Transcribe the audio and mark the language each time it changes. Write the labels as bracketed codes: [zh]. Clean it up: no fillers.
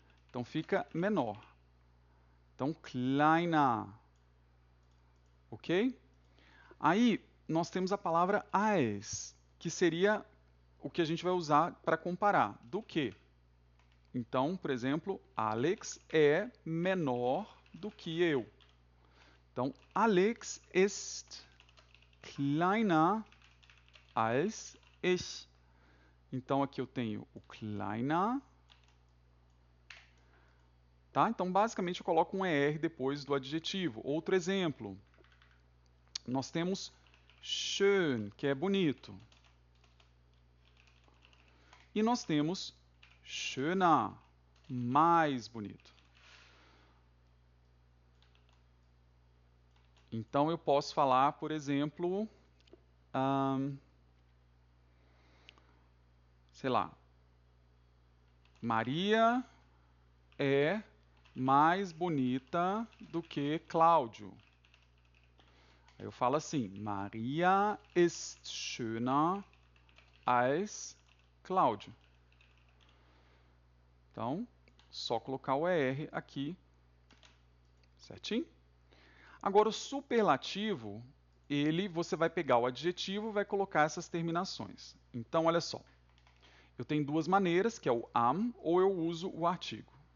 [pt] Então fica menor. Então [de] kleiner, [pt] ok? Aí nós temos a palavra als, que seria o que a gente vai usar para comparar. Do que? Então, por exemplo, Alex é menor do que eu. [de] Então, Alex ist kleiner als ich. [pt] Então, aqui eu tenho o kleiner. Tá? Então, basicamente, eu coloco um ER depois do adjetivo. Outro exemplo. Nós temos schön, que é bonito. E nós temos schöner, mais bonito. Então, eu posso falar, por exemplo, sei lá, Maria é mais bonita do que Cláudio. Eu falo assim, Maria [de] ist schöner als [pt] Cláudio. Então, só colocar o ER aqui, certinho? Agora, o superlativo, você vai pegar o adjetivo e vai colocar essas terminações. Então, olha só. Eu tenho duas maneiras, que é o am, ou eu uso o artigo.